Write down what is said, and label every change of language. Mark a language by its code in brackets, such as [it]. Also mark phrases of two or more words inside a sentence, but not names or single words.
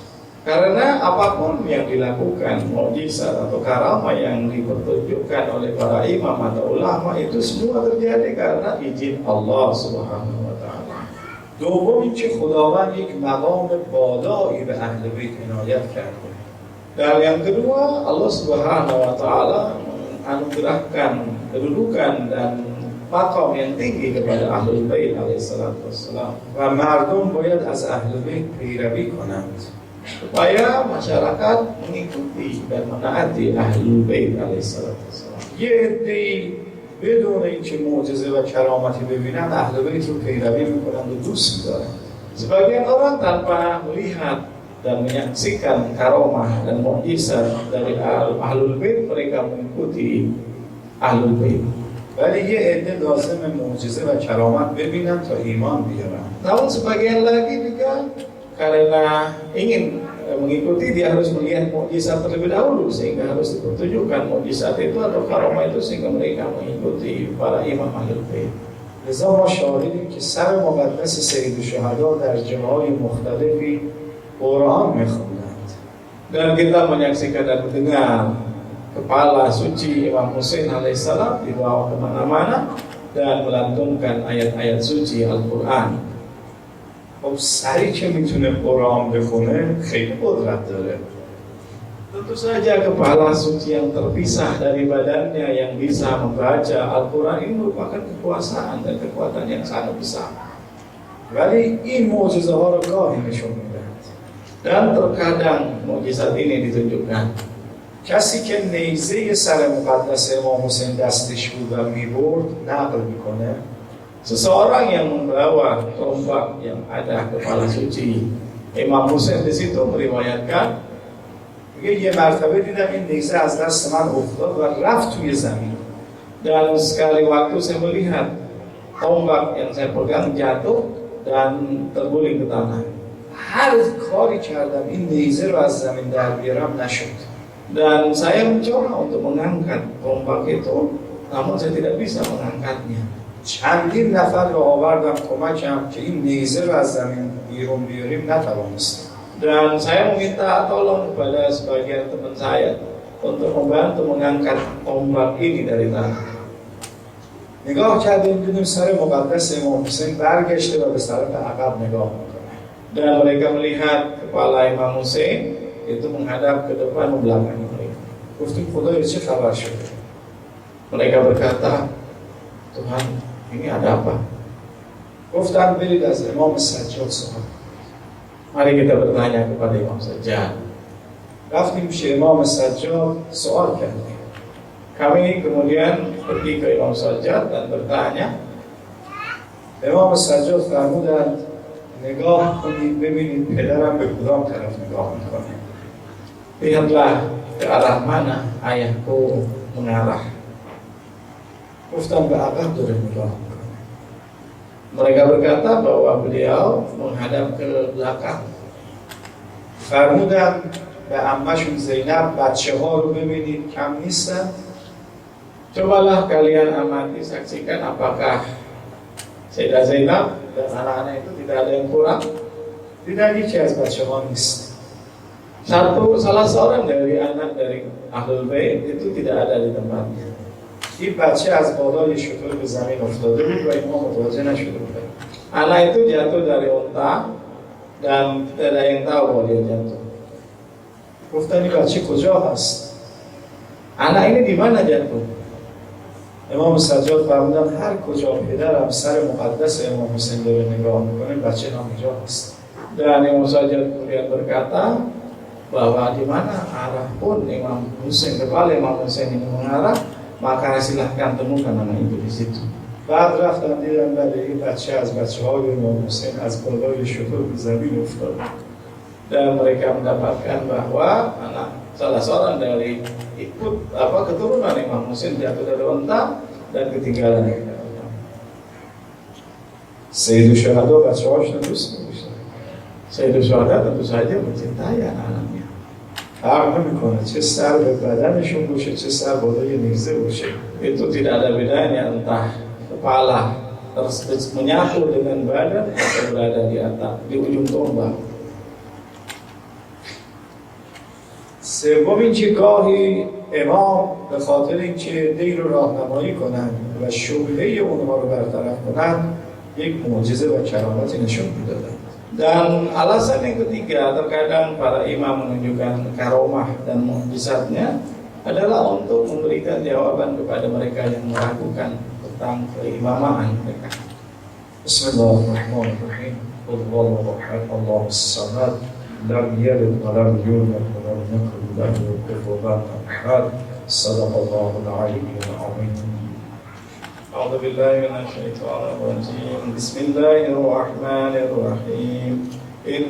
[id] Karena apapun yang dilakukan, mukjizat atau karamah yang dipertunjukkan oleh para imam atau ulama itu semua terjadi karena izin Allah [ar] سبحانه وتعالى. [fa] دوم اینکه خداوند یک مقام بالایی به اهل بیت عنایت کرده. [id] Dan yang kedua, Allah [ar] سبحانه وتعالى [id] menganugerahkan kedudukan dan maqam yang tinggi kepada Ahlul Bait [ar] عليه الصلاة والسلام. [fa] و مردم باید از اهل بیت پیروی کنند. [id] Supaya masyarakat mengikuti dan menaati Ahlul Bait [ar] عليه الصلاة والسلام. [fa] یه عده‌ای بدون اینکه معجزه و کرامتی ببینن اهل بیت رو پیروی میکنند و دوست می‌دارند. [id] Sebagian orang tanpa melihat dan menyaksikan karamah dan mukjizat dari Ahlul Bait, mereka mengikuti Ahlul Bait. [fa] ولی یه عده لازم معجزه و کرامت ببینن تا ایمان بیارن. [id] Namun sebagian lagi juga karena ingin mengikuti, dia harus melihat mukjizat terlebih dahulu sehingga harus dipertunjukkan mukjizat itu atau karamah itu sehingga mereka mengikuti para imam Ahlul Bait. [fa] لذا ما شاهدیم که سر مقدس سید الشهدا در جاهای مختلفی قرآن میخوندند. [id] Dan kita menyaksikan dan mendengar kepala suci Imam Husain alaihissalam dibawa kemana-mana dan melantunkan ayat-ayat suci Al-Quran. [fa] خب سری که میتونه قرآن بخونه خیلی قدرت داره. [id] Tentu saja kepala suci yang terpisah dari badannya yang bisa membaca Al-Quran ini merupakan kekuasaan dan kekuatan yang sangat besar. [fa] ولی این معجزه ها رو گاهی نشون میدهد. [id] Dan terkadang mukjizat ini ditunjukkan. [fa] کسی که نیزه سر مقدس امام حسین دستش بود و میبرد نقل میکنه [id] Seseorang yang membawa tombak yang ada kepala suci Imam Husain di situ meriwayatkan, [fa] یه مرتبه دیدم این نیزه از دست من افتاد و رفت توی زمین. [id] dan sekali waktu saya melihat tombak yang saya pegang jatuh dan terguling ke tanah. [fa] هر کاری کردم این نیزه رو از زمین در بیارم نشد. [id] Dan saya mencoba untuk mengangkat tombak itu, namun saya tidak bisa mengangkatnya. [fa] چندین نفر رو آوردم کمکم که این نیزه رو از زمین بیرون بیاریم نتوانستم. [id] Dan saya meminta tolong kepada sebagian teman saya untuk membantu mengangkat tombak ini dari tanah. [fa] نگاه کردیم دیدیم سر مقدس امام حسین برگشته و به طرف عقب نگاه میکنه. [id] Dan mereka melihat kepala Imam Husain itu menghadap ke depan membelakangi mereka. [fa] گفتیم خدایا چه خبر شده؟ [id] Mereka berkata, Tuhan, ini ada apa? [fa] گفتم برید از امام سجاد سوال. [id] Mari kita bertanya kepada Imam Sajjad. [fa] رفتیم پیش امام سجاد سوال کردیم. [id] Kami kemudian pergi ke Imam Sajjad dan bertanya. [fa] امام سجاد فرمودند نگاه کنید ببینید پدرم به کدام طرف نگاه میکنه. [id] Lihatlah ke arah mana ayahku mengarah. [fa] گفتم به عقب داره نگاه میکنه. [id] Mereka berkata bahwa beliau menghadap ke belakang. [fa] فرمودند به عمه‌شون زینب بچه ها رو ببینید کم نیستن. [id] Cobalah kalian amati, saksikan apakah Sayyidah Zainab dan anak-anak itu tidak ada yang kurang. [fa] دیدن یکی از بچه ها نیست. [id] Salah seorang dari anak dari Ahlul Bait itu tidak ada di tempatnya. [fa] این بچه از بالای شتر به زمین افتاده بود و اینها متوجه نشده بودن. [id] Anak itu jatuh dari unta dan tidak ada yang tahu bahwa dia jatuh. [fa] گفتن این بچه کجا هست؟ [id] Anak ini di mana jatuh? [fa] امام سجاد فرمودن هر کجا پدرم سر مقدس امام حسین داره نگاه میکنه بچه همونجا هست. [id] Dan Imam Sajjad kemudian berkata bahwa di mana arah pun Imam Husain, kepala Imam Husain ini mengarah, maka silahkan temukan anak itu di situ. [fa] بعد رفتم دیدم بله این بچه از بچه های امام حسین از بالای شتر به زمین افتاده. [id] Dan mereka mendapatkan bahwa anak salah seorang dari keturunan Imam Husain jatuh dari unta dan ketinggalan. [fa] سید الشهدا بچه هاش رو دوست می‌داشتن. [id] Sayyidah Syuhada tentu saja mencintai anak-anaknya. [fa] فرق نمی‌کنه چه سر به بدنشون باشه چه سر بالای نیزه باشه. [id] Itu tidak ada bedanya entah kepala menyatu dengan badan atau berada di atas di ujung tombak. [fa] سوم اینکه گاهی امام به خاطر اینکه دی رو راهنمایی کنند و شبهه اونها رو برطرف کنند یک معجزه و کرامتی نشون میدادند. [id] Dan alasan yang ketiga, terkadang para imam menunjukkan karomah dan mukjizatnya adalah untuk memberikan jawaban kepada mereka yang meragukan tentang keimamaan mereka. [ar] بسم الله الرحمن الرحيم. الله أكبر، الله الصمد، لم يلد ولم يولد ولم يكن له كفوا أحد. صدق الله العلي العظيم. أعوذ بالله من الشيطان الرجيم بسم الله الرحمن الرحيم إن